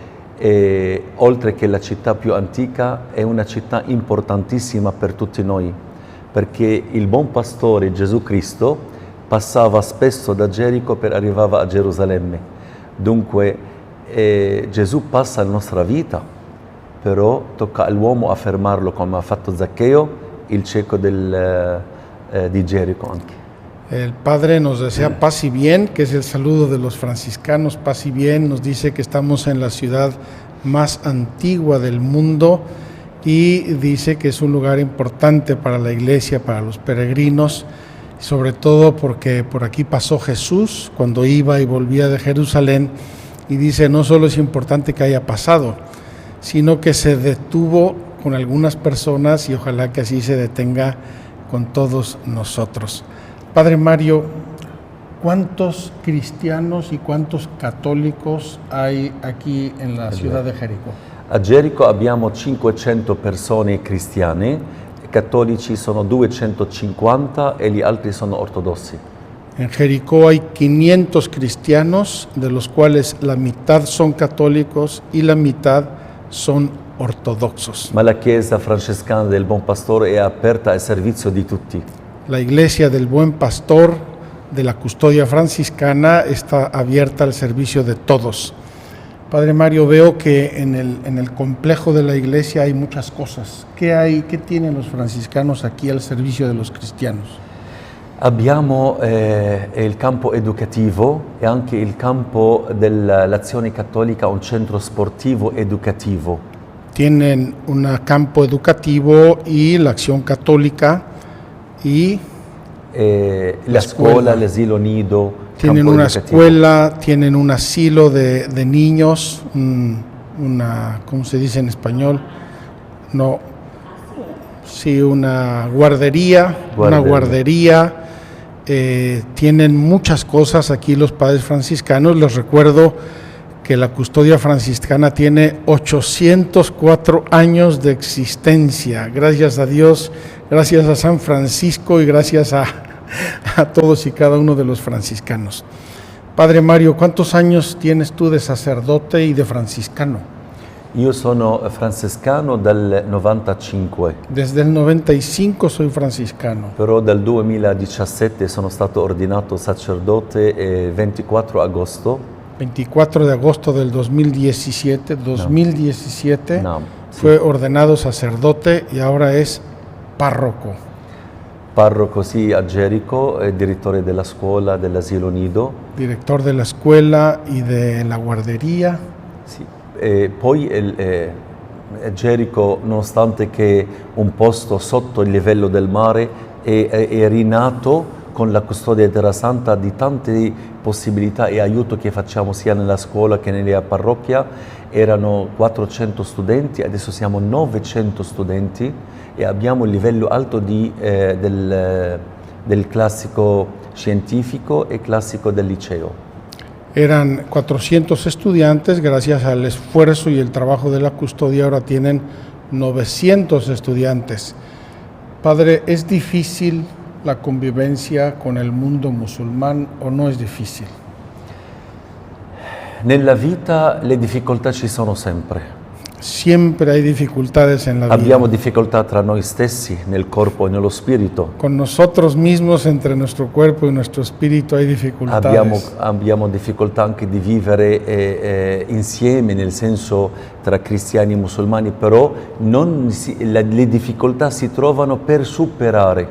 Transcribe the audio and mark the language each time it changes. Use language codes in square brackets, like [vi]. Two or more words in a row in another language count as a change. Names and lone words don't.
[it] oltre che la città più antica, è una città importantissima per tutti noi, perché il Buon Pastore Gesù Cristo passava spesso da Gerico per arrivare a Gerusalemme. Dunque Gesù passa la nostra vita, però tocca all'uomo affermarlo come ha fatto Zaccheo, il cieco di Jerico anche. [es] El Padre nos desea paz y bien, que es el saludo de los franciscanos, paz y bien. Nos dice que estamos en la ciudad más antigua del mundo y dice que es un lugar importante para la iglesia, para los peregrinos, sobre todo porque por aquí pasó Jesús cuando iba y volvía de Jerusalén, y dice no solo es importante que haya pasado, sino que se detuvo con algunas personas y ojalá que así se detenga con todos nosotros. Padre Mario, ¿cuántos cristianos y cuántos católicos hay aquí en la ciudad de Jericó? [it] A Gerico abbiamo 500 persone cristiane, cattolici sono 250 e gli altri sono ortodossi. [es] En Jericó hay 500 cristianos, de los cuales la mitad son católicos y la mitad son ortodoxos. [it] Ma la chiesa francescana del Buon Pastore è aperta al servizio di tutti. [es] La iglesia del Buen Pastor de la custodia franciscana está abierta al servicio de todos. Padre Mario, veo que en el complejo de la iglesia hay muchas cosas. ¿Qué tienen los franciscanos aquí al servicio de los cristianos? [it] Abbiamo il campo educativo e anche il campo dell'azione cattolica, un centro sportivo educativo. [es] Tienen un campo educativo y la acción católica y [it] la scuola, l'asilo nido. [es] Tienen una escuela, tienen un asilo de niños, ¿cómo se dice en español? No, sí, una guardería. Una guardería. Tienen muchas cosas aquí los padres franciscanos. Les recuerdo que la custodia franciscana tiene 804 años de existencia. Gracias a Dios, gracias a San Francisco y gracias a todos y cada uno de los franciscanos. Padre Mario, ¿cuántos años tienes tú de sacerdote y de franciscano? [it] Io sono francescano dal 95, [es] Desde el 95 soy franciscano. [it] però dal 2017 sono stato ordinato sacerdote il 24 agosto. [es] 24 de agosto del 2017, [it] No, sì. [es] fue ordenado sacerdote y ahora es párroco. [it] Parroco sì a Gerico, direttore della scuola dell'asilo nido. [es] Director de la escuela y de la guardería. [it] Sì. Poi Gerico, nonostante che un posto sotto il livello del mare, è rinato con la custodia di Terra Santa di tante possibilità e aiuto che facciamo sia nella scuola che nella parrocchia. Erano 400 studenti, adesso siamo 900 studenti e abbiamo il livello alto del classico scientifico e classico del liceo. [es] Eran 400 estudiantes, gracias al esfuerzo y el trabajo de la custodia ahora tienen 900 estudiantes. Padre, ¿es difícil la convivencia con el mundo musulmán o no es difícil? [it] Nella vita le difficoltà ci sono sempre. [es] Siempre hay dificultades en la [it] Abbiamo [es] vida. [it] difficoltà tra noi stessi, nel corpo e nello spirito. [es] Con nosotros mismos, entre nuestro cuerpo y nuestro espíritu, hay dificultades. [it] Abbiamo difficoltà anche di vivere insieme, nel senso tra cristiani e musulmani, però le difficoltà si trovano per superare.